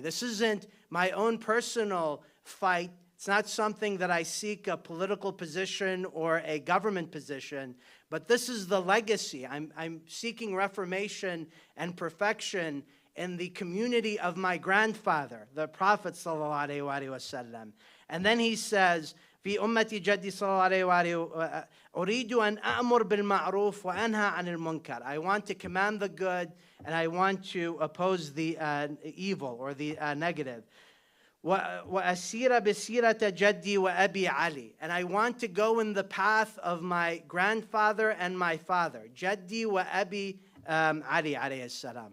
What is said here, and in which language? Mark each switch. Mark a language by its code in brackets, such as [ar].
[en] This isn't my own personal fight. It's not something that I seek a political position or a government position, but this is the legacy. I'm seeking reformation and perfection in the community of my grandfather, the Prophet sallallahu alaihi wasallam. And then he says, [ar] في أمتي جدي صلى الله عليه وآله أريد أن أأمر بالمعروف وأنهى عن المنكر. [en] I want to command the good and I want to oppose the evil or the negative. [ar] وأسير بسيرة جدي وأبي علي. [en] And I want to go in the path of my grandfather and my father. [ar] جدي وأبي علي عليه السلام.